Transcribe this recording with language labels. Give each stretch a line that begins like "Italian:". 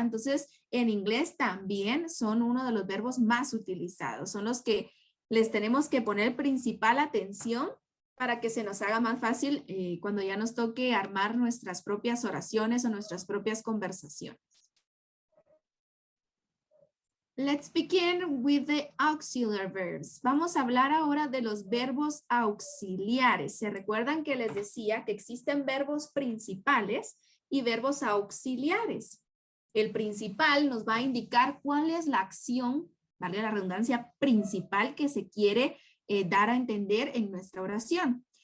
Spanish: Entonces en inglés también son uno de los verbos más utilizados. Son los que les tenemos que poner principal atención para que se nos haga más fácil cuando ya nos toque armar nuestras propias oraciones o nuestras propias conversaciones.
English: Let's begin with the auxiliary verbs.
Spanish: Vamos a hablar ahora de los verbos auxiliares. ¿Se recuerdan que les decía que existen verbos principales y verbos auxiliares? El principal nos va a indicar cuál es la acción, vale la redundancia, principal que se quiere dar a entender en nuestra oración.